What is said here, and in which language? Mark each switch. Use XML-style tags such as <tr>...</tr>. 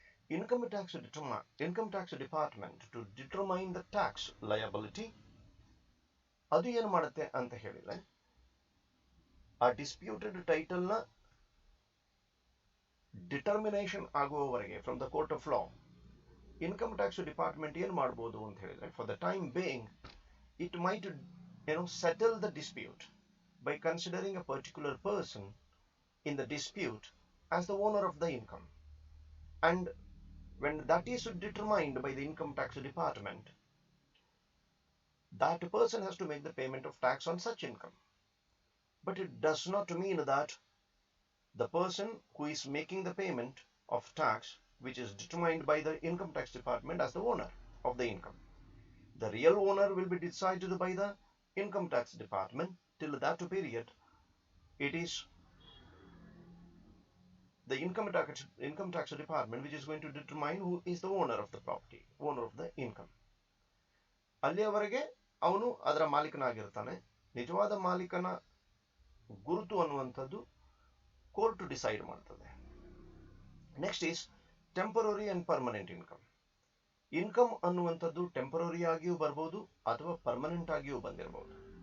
<en>income tax department to determine the tax liability</en> <kn>ಅದು ಏನು ಮಾಡುತ್ತೆ ಅಂತ ಹೇಳಿದ್ರೆ,</kn> <en>ಆ disputed title ನ determination ಆಗುವವರೆಗೆ from the court of law income tax department</en> <kn>ಏನ್ ಮಾಡಬಹುದು ಅಂತ ಹೇಳಿದ್ರೆ,</kn> <en>For the time being it might settle the dispute by considering a particular person in the dispute as the owner of the income. And when that is determined by the income tax department, that person has to make the payment of tax on such income. But it does not mean that the person who is making the payment of tax, which is determined by the income tax department as the owner of the income, the real owner will be decided by the income tax department. Till that period, it is the income tax department which is going to determine who is the owner of the property, owner of the income.</en> <kn>ಅಲ್ಲಿಯವರೆಗೆ ಅವನು ಅದರ ಮಾಲೀಕನಾಗಿರ್ತಾನೆ. ನಿಜವಾದ ಮಾಲೀಕನ ಗುರುತು ಅನ್ನುವಂಥದ್ದು court decide ಮಾಡ್ತದೆ.</kn> <en>Next is temporary and permanent income.</en> <kn>Income ಅನ್ನುವಂಥದ್ದು temporary ಆಗಿಯೂ ಬರ್ಬೋದು ಅಥವಾ ಪರ್ಮನೆಂಟ್ ಆಗಿಯೂ ಬಂದಿರಬಹುದು.</kn>